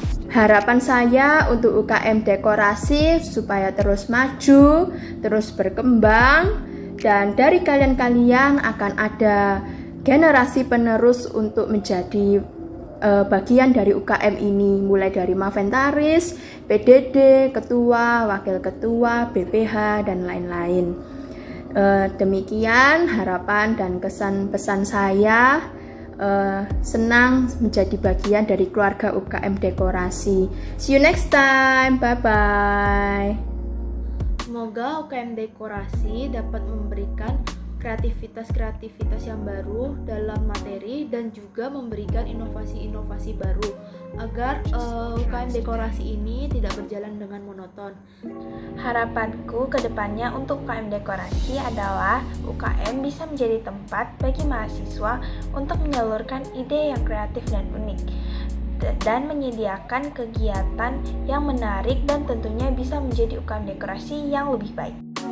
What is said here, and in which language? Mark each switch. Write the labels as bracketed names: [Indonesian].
[Indonesian] Harapan saya untuk UKM dekorasi supaya terus maju, terus berkembang, dan dari kalian-kalian akan ada generasi penerus untuk menjadi bagian dari UKM ini, mulai dari Maventaris, PDD, ketua, wakil ketua, BPH, dan lain-lain. Demikian harapan dan kesan pesan saya. Senang menjadi bagian dari keluarga UKM dekorasi. [English] See you next time, bye bye. [Indonesian] Semoga UKM dekorasi dapat memberikan kreativitas yang baru dalam materi dan juga memberikan inovasi-inovasi baru agar UKM dekorasi ini tidak berjalan dengan monoton. Harapanku ke depannya untuk UKM dekorasi adalah UKM bisa menjadi tempat bagi mahasiswa untuk menyalurkan ide yang kreatif dan unik dan menyediakan kegiatan yang menarik dan tentunya bisa menjadi UKM dekorasi yang lebih baik.